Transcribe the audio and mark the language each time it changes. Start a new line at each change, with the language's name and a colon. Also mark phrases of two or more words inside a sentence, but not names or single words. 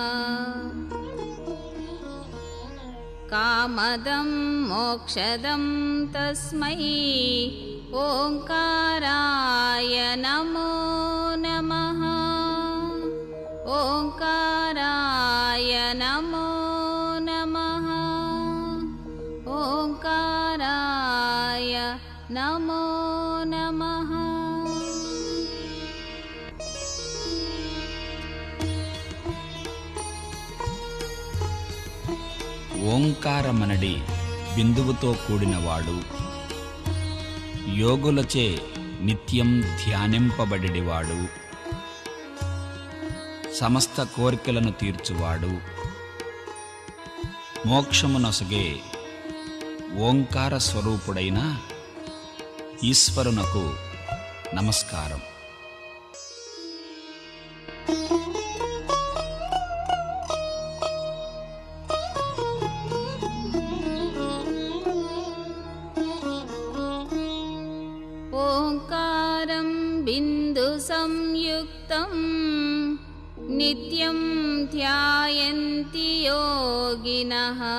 Sanskrit: कामदं मोक्षदं तस्मै ओंकाराय नमो नमः ओंकाराय नमो नमः ओंकाराय नमो नमः।
Telugu: ఓంకారమనడి బిందువుతో కూడినవాడు యోగులచే నిత్యం ధ్యానింపబడెడివాడు సమస్త కోరికలను తీర్చువాడు మోక్షమునొసగే ఓంకార స్వరూపుడైన ఈశ్వరునకు నమస్కారం।
Sanskrit: ओंकारं बिंदु संयुक्तं नित्यं ध्यायन्ति योगिनः